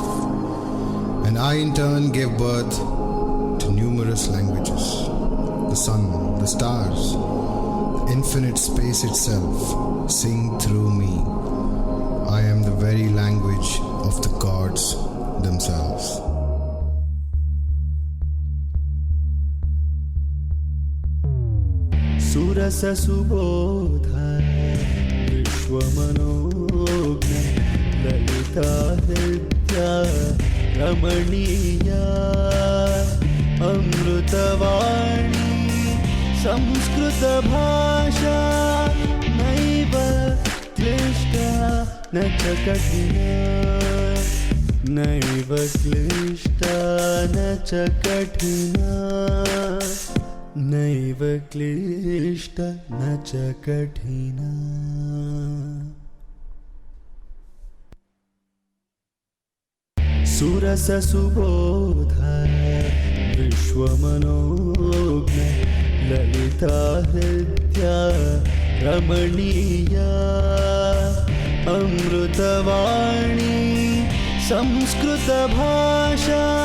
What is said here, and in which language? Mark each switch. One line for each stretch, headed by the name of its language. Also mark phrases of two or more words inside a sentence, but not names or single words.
English: And I in turn gave birth to numerous languages. The sun, the stars, the infinite space itself sing through me. I am the very language of the gods themselves.
Sanskrit: ಸುರಸ ಸುಬೋಧ ವಿಶ್ವಮನೋಜ್ಞ ಲಲಿತಾ ಹೃದ್ಯ ರಮಣೀಯ ಅಮೃತವಾಣಿ ಸಂಸ್ಕೃತ ಭಾಷಾ ನೈವ ಕ್ಲಿಷ್ಟ ನ ಚ ಕಠಿಣ ನೈವ ಕ್ಲಿಷ್ಟ ನ ಚ ಕಠಿಣ ನೈವ ಕ್ಲಿಷ್ಟ ನ ಚ ಕಠಿಣ. ಸುರಸ ಸುಬೋಧ ವಿಶ್ವಮನೋಜ್ಞ ಲಲಿತಾ ಹೃದ್ಯ ರಮಣೀಯ ಅಮೃತವಾಣಿ ಸಂಸ್ಕೃತ ಭಾಷಾ